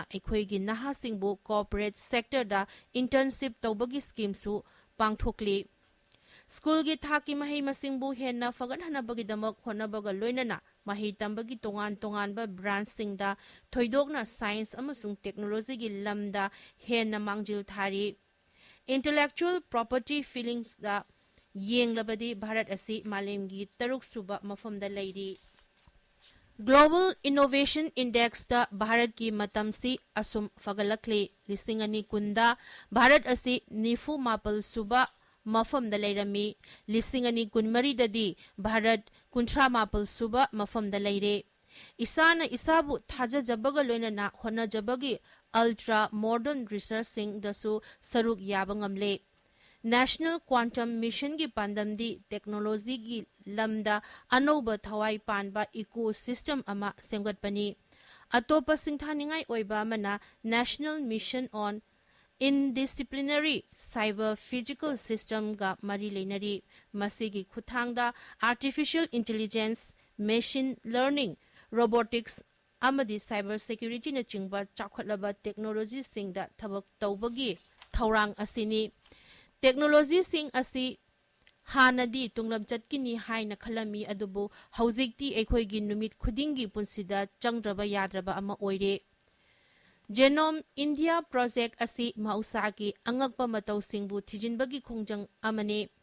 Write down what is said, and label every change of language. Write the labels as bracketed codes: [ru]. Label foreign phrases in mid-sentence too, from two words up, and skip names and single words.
[mni] ekhoigi naha singbu [en] corporate sector [mni] da internship tawbagi scheme su pangthokli school gi thaki mahai masingbu henna fagan hanabagi damak honabaga loinana mahi tambagi tongan tongan ba branch singda thoidokna science amasung technology gi lamda henna mangjil thari [en] intellectual property feelings [mni] da yenglabadi bharat asi malemgi taruk suba mafamda leiri [en] global innovation index [mni] da bharat ki matam si asum fagalakle lisingani kunda bharat asi nifu mapal suba mafamda leirami lisingani kunmari dadi bharat kunthra mapal suba mafamda leire isana isabu thaja jabaga loinana hona jabagi [en] ultra modern researching [mni] dasu saruk yabangamle [en] national quantum mission [mni] gi pandamdi technology gi lamda anoba thawai panba ecosystem ama semgatpani atopa singthaningai oiba mana [en] national mission on indisciplinary cyber physical system [mni] ga mari leinari masigi khuthangda [en] artificial intelligence machine learning robotics [mni] amadi [en] cyber security [mni] na chingba chakhatlaba technology singda thabak tawbagi thaurang asini technology sing asi hanadi tunglam chatkini haina khalami adubu haujikti ekhoigi numit khudingi punsida changdraba yadraba ama oire [en] genome india project [mni] asi mausagi angakpa matau singbu thijinbagi khongjang amane